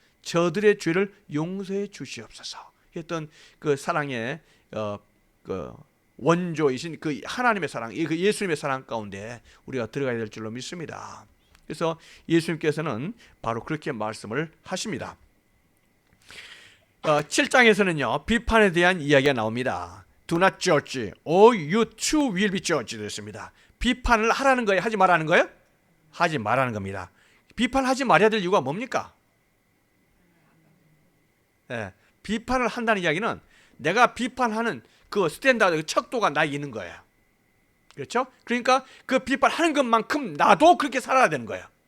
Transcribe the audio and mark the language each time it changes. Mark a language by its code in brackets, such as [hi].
[ko] 저들의 죄를 용서해 주시옵소서 했던 그 사랑의 그 원조이신 그 하나님의 사랑, 그 예수님의 사랑 가운데 우리가 들어가야 될 줄로 믿습니다. 그래서 예수님께서는 바로 그렇게 말씀을 하십니다. 7장에서는요 비판에 대한 이야기가 나옵니다. [en] Do not judge, or you too will be judged [ko] 됐습니다. 비판을 하라는 거예요? 하지 말라는 거예요? 하지 말라는 겁니다. 비판하지 말아야 될 이유가 뭡니까? 비판을 한다는 이야기는 내가 비판하는 그 스탠다드, 그 척도가 나에게 있는 거예요. 그렇죠? 그러니까 그 비판하는 것만큼 나도 그렇게 살아야 되는 거예요.